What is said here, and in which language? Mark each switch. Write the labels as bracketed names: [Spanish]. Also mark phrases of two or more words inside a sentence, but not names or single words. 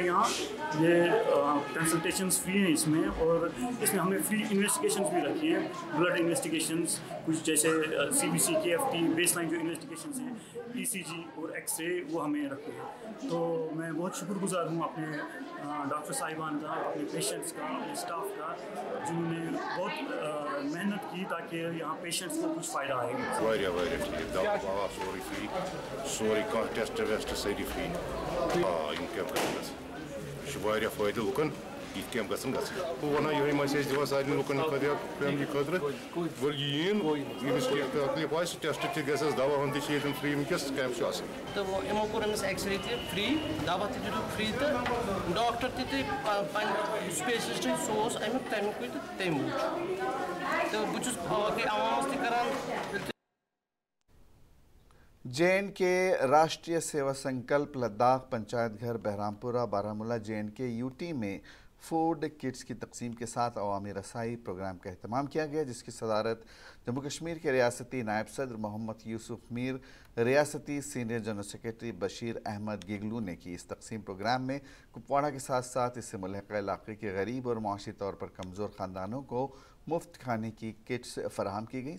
[Urdu] یہاں یہ کنسلٹیشنس فری ہیں اس میں، اور اس میں ہمیں [English] free investigations [Urdu] بھی رکھی ہیں، [English] blood investigations [Urdu] کچھ جیسے CBC KFT بیس لائن جو انویسٹیگیشنس ہیں، ECG اور ایکس رے، وہ ہمیں رکھتے ہیں۔ تو میں بہت شکر گزار ہوں اپنے ڈاکٹر صاحبان کا، اپنے پیشنٹس کا، اپنے اسٹاف کا، جنہوں نے بہت محنت کی تاکہ یہاں پیشنٹس کو کچھ فائدہ آئے۔ [Kashmiri] سوری فری، سوری کانٛہہ ٹیسٹ ویسٹ سٲری فری یِم کیمپ گژھنَس یہِ چھُ واریاہ فٲیدٕ لُکن، یِتھ کیمپ گژھن گژھٕنۍ۔ بہٕ وَنان یِہوٚے مسیج دِوان سارنٕے لُکن خٲطرٕ، فیملی خٲطرٕ، یِیِن ییٚمِس کینٛہہ تکلیٖف آسہِ ٹیسٹ تہِ گژھٮ۪س، دوا ہُنٛد تہِ چھِ ییٚتٮ۪ن فری وٕنکٮ۪س، کیمپ چھُ اَصٕل۔ تہٕ یِمو کوٚر أمِس ایٚکس رے تہِ فری، دوا تہِ دِتُکھ فری، تہٕ ڈاکٹر تہِ پنٕنۍ سپیشلسٹ سُہ اوس امیُک تمیُکُے تہٕ تٔمۍ وٕچھ۔ تہٕ بہٕ چھُس باقٕے عوامس تہِ کران۔ [Urdu] JNK راشٹریہ سیوا سنکلپ لداخ پنچایت گھر بہرامپورہ بارہمولہ JNK UT میں فوڈ کٹس کی تقسیم کے ساتھ عوامی رسائی پروگرام کا اہتمام کیا گیا، جس کی صدارت جموں کشمیر کے ریاستی نائب صدر محمد یوسف میر، ریاستی سینئر جنرل سیکرٹری بشیر احمد گگلو نے کی۔ اس تقسیم پروگرام میں کپواڑہ کے ساتھ ساتھ اس سے ملحقہ علاقے کے غریب اور معاشی طور پر کمزور خاندانوں کو مفت کھانے کی کٹس فراہم کی گئی۔